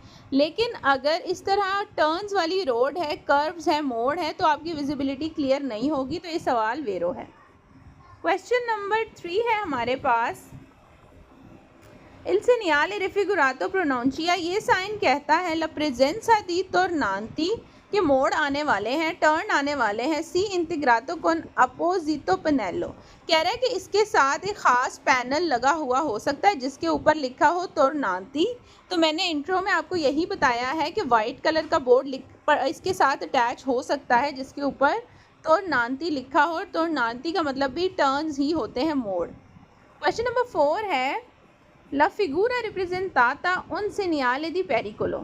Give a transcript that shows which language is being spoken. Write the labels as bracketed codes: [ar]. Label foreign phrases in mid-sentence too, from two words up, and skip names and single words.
[hi] लेकिन अगर इस तरह टर्न्स वाली रोड है, कर्व्स है, मोड़ है, तो आपकी [en] visibility clear [hi] नहीं होगी। तो ये सवाल वेरो है। [en] question number [hi] 3 है हमारे पास [it] il segnale raffigurato pronuncia. [hi] ये साइन कहता है [it] la presenza di tornanti, [hi] कि मोड़ आने वाले हैं, टर्न आने वाले हैं। [it] si integrato con apposito pannello, [hi] कह रहा है कि इसके साथ एक ख़ास पैनल लगा हुआ हो सकता है जिसके ऊपर लिखा हो तोरनांती। तो मैंने इंट्रो में आपको यही बताया है कि [en] white color [hi] का बोर्ड इसके साथ अटैच हो सकता है जिसके ऊपर तोरनांती लिखा हो। तोरनांती का मतलब भी टर्न्स ही होते हैं, मोड़। [en] question number [hi] 4 है [it] la figura rappresentata un segnale di pericolo.